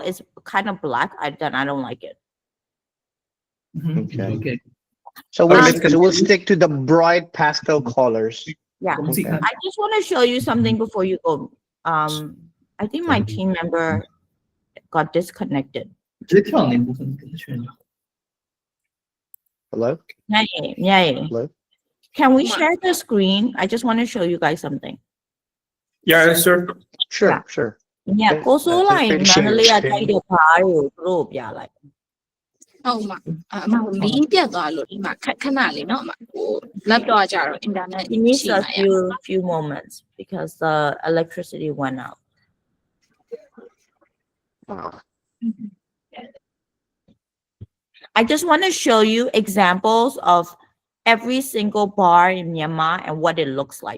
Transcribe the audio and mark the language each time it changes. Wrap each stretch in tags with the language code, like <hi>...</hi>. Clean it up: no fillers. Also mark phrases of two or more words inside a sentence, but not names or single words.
<en>It's kind of black. I don't like it. Mhm. Okay. Okay. So let's we'll continue. stick to the bright pastel colors. Yeah. Okay. I just want to show you something before you go. I think my team member got disconnected.</en> <zh>直接跳那部分给他选就好。</zh> <en>Hello? Yeah. Hello? Can we share the screen? I just want to show you guys something. Yeah, sure. Sure, Yeah. sure. Yeah, Okay.</en> <my>ကိုစိုးလိုက်</my> <en>Share</en> <my>မန္တလေးက</my> <en>screen.</en> <my>တိုက်တဲ့ဘာတွေကိုသူတို့ပြလိုက် ဟုတ်မှာအမမီးပြတ်သွားလို့ဒီမှာခဏလေးနော်အမဟို laptop ကကြတော့ internet</my> <en>It needs</en> <my>ရှိ</my> <en>a</en> <my>မှာရ</my> <en>few moments because the electricity went out. Wow. I just want to show you examples of every single bar in Myanmar and what it looks like.</en>